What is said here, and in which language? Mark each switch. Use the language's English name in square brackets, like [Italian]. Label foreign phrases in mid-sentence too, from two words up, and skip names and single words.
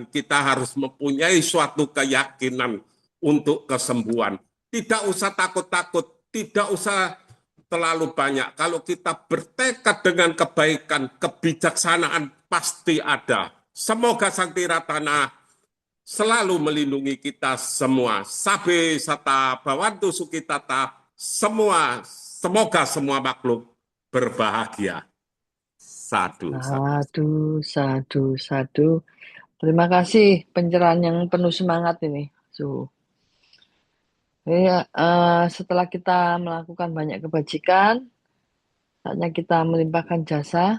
[Indonesian] Kita harus mempunyai suatu keyakinan untuk kesembuhan. Tidak usah takut-takut, tidak usah terlalu banyak. Kalau kita bertekad dengan kebaikan, kebijaksanaan pasti ada. Semoga Sang Tiratana selalu melindungi kita semua. [Pali] Sabe sata bawantu sukitata, [Indonesian] semoga semua makhluk berbahagia. [Pali] Sadu, sadu. Sadu, sadu. [Indonesian] Terima kasih pencerahan yang penuh semangat ini, Su. Setelah kita melakukan banyak kebajikan, saatnya kita melimpahkan jasa.